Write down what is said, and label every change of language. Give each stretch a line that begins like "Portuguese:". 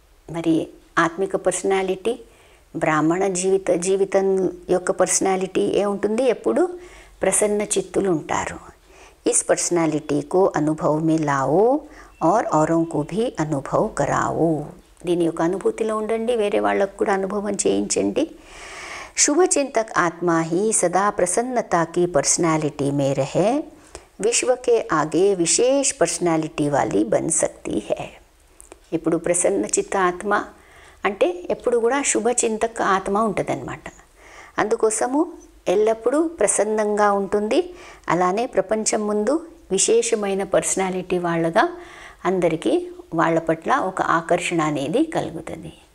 Telugu: మరి ఆత్మిక పర్సనాలిటీ, బ్రాహ్మణ జీవితం యొక్క పర్సనాలిటీ ఏముంటుంది, ఎప్పుడు ప్రసన్న చిత్తులు ఉంటారు.
Hindi: Is personality co Anubhav May Lao और औरों को भी अनुभव कराओ.
Telugu: దీని యొక్క అనుభూతిలో ఉండండి, వేరే వాళ్ళకు కూడా అనుభవం చేయించండి.
Hindi: शुभचिंतक आत्मा ही सदा प्रसन्नता की पर्सनालिटी में रहे, विश्व के आगे विशेष पर्सनालिटी वाली बन सकती है.
Telugu: ఇప్పుడు ప్రసన్న చిత్త ఆత్మ అంటే ఎప్పుడు కూడా శుభచింతక ఆత్మ ఉంటుందన్నమాట. అందుకోసము ఎల్లప్పుడూ ప్రసన్నంగా ఉంటుంది, అలానే ప్రపంచం ముందు విశేషమైన పర్సనాలిటీ వాళ్ళగా అందరికీ వాళ్ళ పట్ల ఒక ఆకర్షణ అనేది కలుగుతుంది.